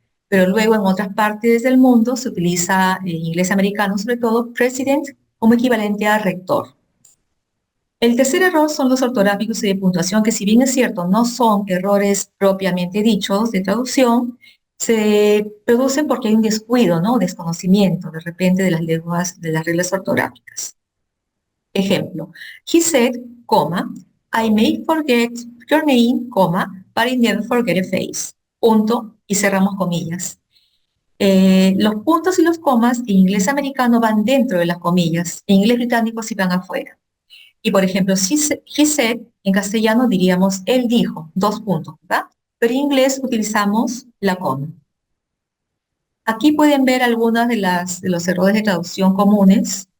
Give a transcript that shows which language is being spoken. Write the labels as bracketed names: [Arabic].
[Spanish] Pero luego en otras partes del mundo se utiliza en inglés americano, sobre todo, president como equivalente a rector. El tercer error son los ortográficos y de puntuación, que si bien es cierto, no son errores propiamente dichos de traducción, se producen porque hay un descuido, ¿no? Desconocimiento de repente de las reglas ortográficas. Ejemplo, [English] he said, I may forget your name, but I never forget a face. [Spanish] Punto, y cerramos comillas. Los puntos y los comas en inglés americano van dentro de las comillas, en inglés británico sí van afuera. Y por ejemplo, [English] he said, [Spanish] en castellano diríamos él dijo, 2 puntos, ¿verdad? Pero en inglés utilizamos la coma. Aquí pueden ver algunos de los errores de traducción comunes.